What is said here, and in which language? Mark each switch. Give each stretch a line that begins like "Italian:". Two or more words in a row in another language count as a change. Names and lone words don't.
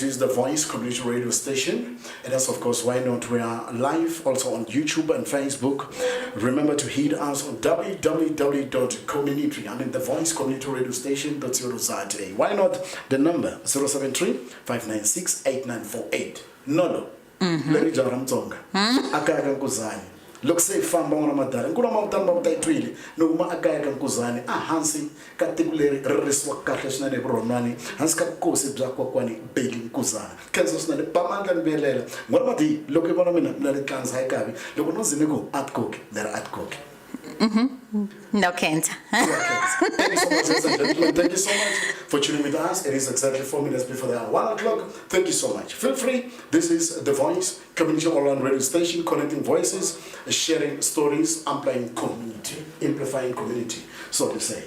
English: This is the Voice Community Radio Station, and that's of course why not. We are live also on YouTube and Facebook. Remember to hit us on www.community. The Voice Community Radio Station. Why not the number 073-596-8948. Nolo. Lady Jaramtonga. Akaga Kuzani.
Tsonga: Loko se famba ngona madala nkula mawutani mawutayitwile noma akaya ka Nkuzani hansi ka tiko leri ririsiwa kahle swinene vuronwani hansi ka vukosi bya kokwani Bheki Nkuzana khensa swinene pamandla ni velela ngwana mati loko i vona mina mina ni tlangisa hayi kavi loko no zime ku atkoki lera atkoki.
English: No, Kent. Thank you so much, ladies and gentlemen. Thank you so much for tuning with us. It is exactly 4 minutes before the hour 1 o'clock. Thank you so much. Feel free. This is The Voice, Community Online Radio Station, connecting voices, sharing stories, amplifying community, so to say.